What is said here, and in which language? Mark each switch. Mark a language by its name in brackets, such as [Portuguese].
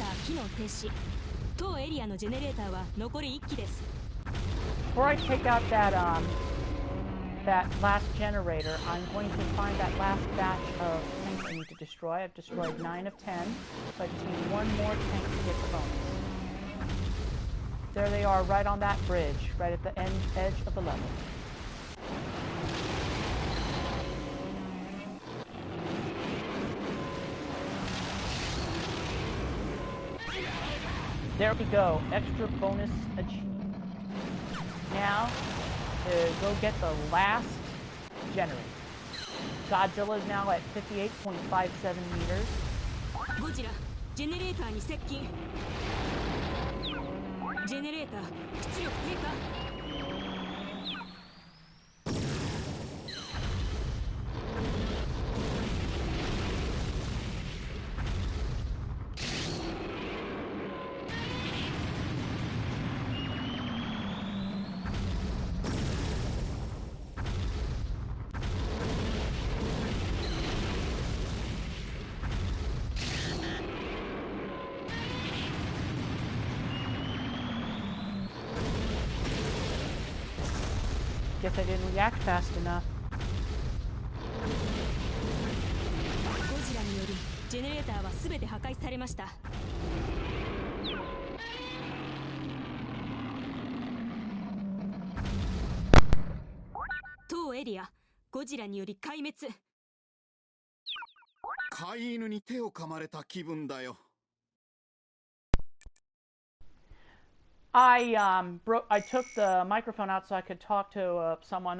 [Japanese] 機能停止。当エリアのジェネレーターは残り1機です。 [English] before I take out that that last generator, I'm going to find that last batch of tanks I need to destroy. I've destroyed 9 of 10, so I just need one more tank to get the bonus. There they are, right on that bridge, right at the edge of the level. There we go, extra bonus achieved. Now, to go get the last generator. Godzilla is now at 58.57 meters. [Japanese] Godzilla, generator に接近。 Generator 出力低下。 [English] Guess I didn't react fast enough. [Japanese] ゴジラによりジェネレーターは全て破壊されました。当エリア、ゴジラにより壊滅。飼い犬に手を噛まれた気分だよ。 [English] I took the microphone out so I could talk to someone.